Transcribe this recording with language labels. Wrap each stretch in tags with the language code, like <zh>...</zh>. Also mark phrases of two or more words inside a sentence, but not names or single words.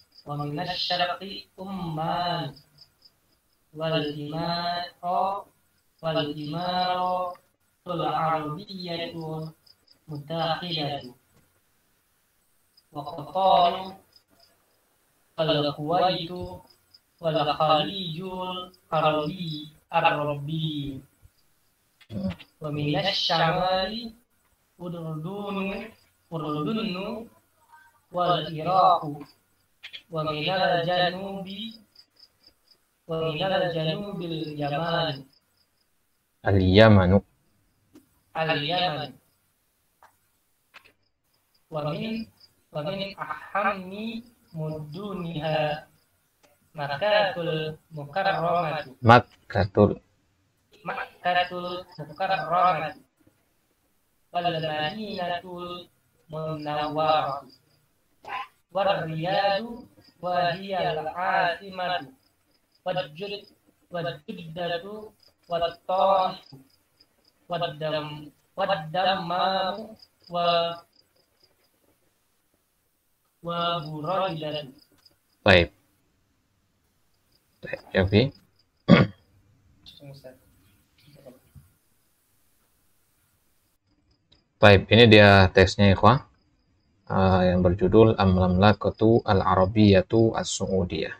<ar>والإمارات العربية المتحدة وقطر والكويت والخليج العربي ومن الشمال الأردن والعراق ومن الجنوب اليمن al-Yamanu. ومن أهم مدنها مكة المكرمة Makkatul والمدينة المنورة والرياض وهي العاصمة وجدة والطائف والدمام وبريدة.</ar> <id>Baik. Baik, Yofi. Baik, ini dia teksnya ikhwah. Yang berjudul Al-Mamlakatu Al-Arabiyyatu As-Su'udiyah.</id>